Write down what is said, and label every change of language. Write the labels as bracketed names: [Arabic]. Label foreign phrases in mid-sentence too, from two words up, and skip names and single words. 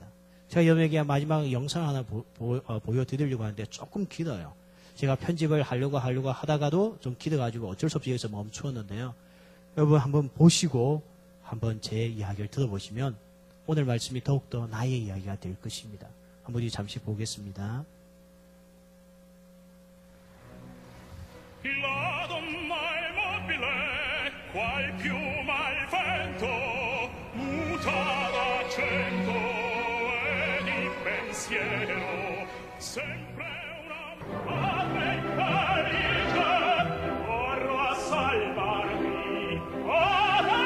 [Korean] 제가 여러분에게 마지막 영상 하나 보여드리려고 하는데 조금 길어요. 제가 편집을 하려고 하다가도 좀 길어가지고 어쩔 수 없이 여기서 멈추었는데요. 여러분 한번 보시고 한번 제 이야기를 들어보시면 오늘 말씀이 더욱더 나의 이야기가 될 것입니다. 한번 우리 잠시 보겠습니다. [Italian] La donna è mobile, qual piuma al vento, muta d'accento e di pensiero, sempre una madre felice, corro a salvarmi, oh